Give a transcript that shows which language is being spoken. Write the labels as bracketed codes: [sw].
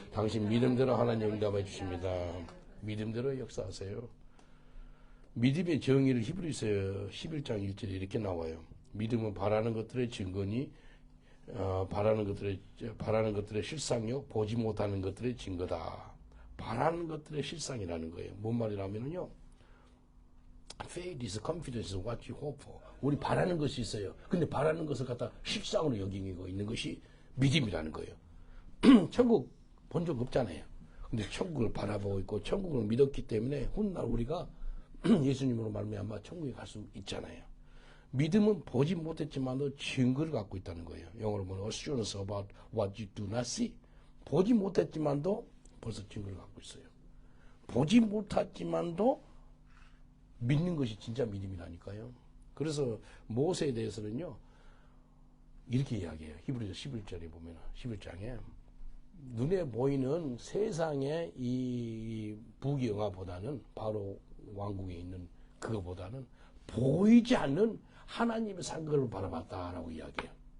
[ko] 당신 믿음대로 하나님이 응답해 주십니다. 믿음대로 역사하세요. 믿음의 정의를 히브리서 11장 1절에 이렇게 나와요. 믿음은 바라는 것들의 증거니 바라는 것들의 실상이요 보지 못하는 것들의 증거다. 바라는 것들의 실상이라는 거예요. 뭔 말이라면요, [en] faith is confidence in what you hope for. [ko] 우리 바라는 것이 있어요. 근데 바라는 것을 갖다 실상으로 여기고 있는 것이 믿음이라는 거예요. 천국 본 적 없잖아요. 근데 천국을 바라보고 있고 천국을 믿었기 때문에 훗날 우리가 예수님으로 말미암아 천국에 갈 수 있잖아요. 믿음은 보지 못했지만도 증거를 갖고 있다는 거예요. 영어로 보면 [en] assurance about what you do not see. [ko] 보지 못했지만도 벌써 증거를 갖고 있어요. 보지 못했지만도 믿는 것이 진짜 믿음이라니까요. 그래서 모세에 대해서는요, 이렇게 이야기해요. 히브리서 11절에 보면, 11장에 눈에 보이는 세상의 이 부귀영화보다는, 바로 왕국에 있는 그거보다는 보이지 않는 하나님의 상급을 바라봤다라고 이야기해요.